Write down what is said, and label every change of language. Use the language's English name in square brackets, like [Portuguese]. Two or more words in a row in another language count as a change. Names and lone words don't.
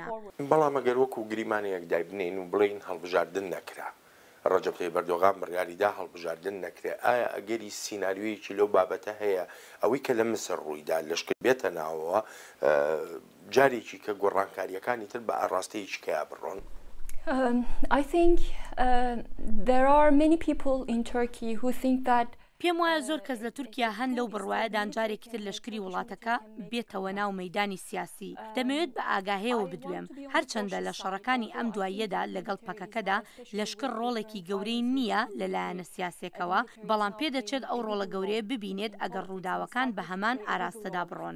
[Central Kurdish] بەڵام ئەگەر وەکو گریمانەیەک دابنین و بڵین هەڵبژاردن نەکرا، ڕەجەب تەیب ئەردۆغان بڕیاریدا هەڵبژاردن نەکرێ، ئایا ئەگەری سیناریۆیەکی لەو بابەتە هەیە ئەوەی کە لە مسر ڕوویدا لەشکر بێتە ناوەوە جارێکی کە گۆڕانکاریەکانی تر بە ئاڕاستەیەکی کەیا بڕۆن؟ [English] I think there are many people in Turkey who think that [Central Kurdish] پێم وایە زۆر کەس لە تورکیا هەن لەو بڕوایەدان جارێکی تر لەشکری وڵاتەکە بێتەوە ناو مەیدانی سیاسی. دەمەوێت بە ئاگاهەیەوە بدوێم هەرچەندە لە شەڕەکانی ئەم دواییەدا لەگەڵ پەکەکەدا لەشکر ڕۆڵێکی گەورەی نییە لەلایەنە سیاسێکەوە، بەڵام پێدەچێت ئەو ڕۆڵە گەورەیە ببینێت ئەگەر ڕووداوەکان بە هەمان ئاراستەدا بڕۆن.